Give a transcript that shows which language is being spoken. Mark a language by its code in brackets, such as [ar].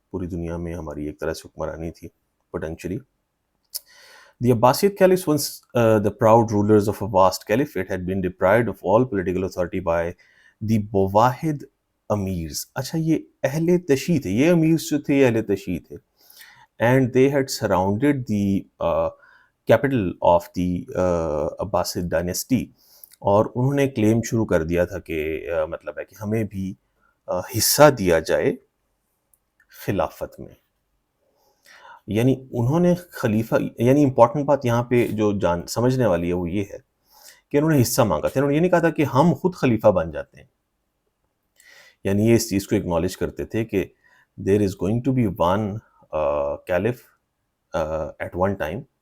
[ur] پوری دنیا میں ہماری ایک طرح سے حکمرانی تھی potentially. [en] The Abbasid caliphs, once the proud rulers of a vast caliphate, had been deprived of all political authority by the Bawahid Amirs. [ur] اچھا، یہ اہل تشیع تھے، یہ امیرز جو تھے یہ اہل تشیع تھے. [en] And they had surrounded the capital of the Abbasid dynasty. [ur] اور انہوں نے کلیم شروع کر دیا تھا کہ مطلب ہے کہ ہمیں بھی حصہ دیا جائے خلافت میں. یعنی انہوں نے خلیفہ، یعنی امپورٹنٹ بات یہاں پہ جو سمجھنے والی ہے وہ یہ ہے کہ انہوں نے حصہ مانگا تھا. انہوں نے یہ نہیں کہا تھا کہ ہم خود خلیفہ بن جاتے ہیں، یعنی یہ اس چیز کو اکنالج کرتے تھے کہ [en] There is going to be one caliph at one time.